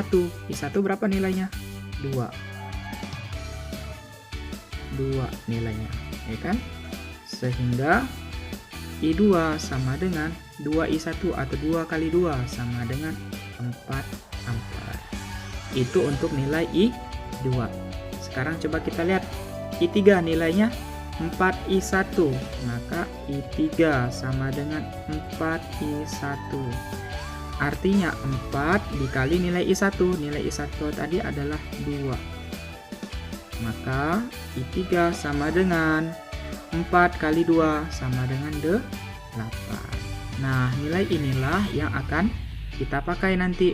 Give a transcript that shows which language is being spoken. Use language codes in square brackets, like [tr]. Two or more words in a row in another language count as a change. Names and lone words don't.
[id] I1 berapa nilainya? 2 nilainya, ya kan? Sehingga I2 sama dengan 2I1 atau 2 kali 2 sama dengan 4 ampere. Itu untuk nilai I2. Sekarang coba kita lihat I3 nilainya 4I1, maka I3 sama dengan 4I1. Artinya 4 dikali nilai I1. Nilai I1 tadi adalah 2. Maka I3 sama dengan 4 kali 2 sama dengan 8. Nah, nilai inilah yang akan kita pakai nanti.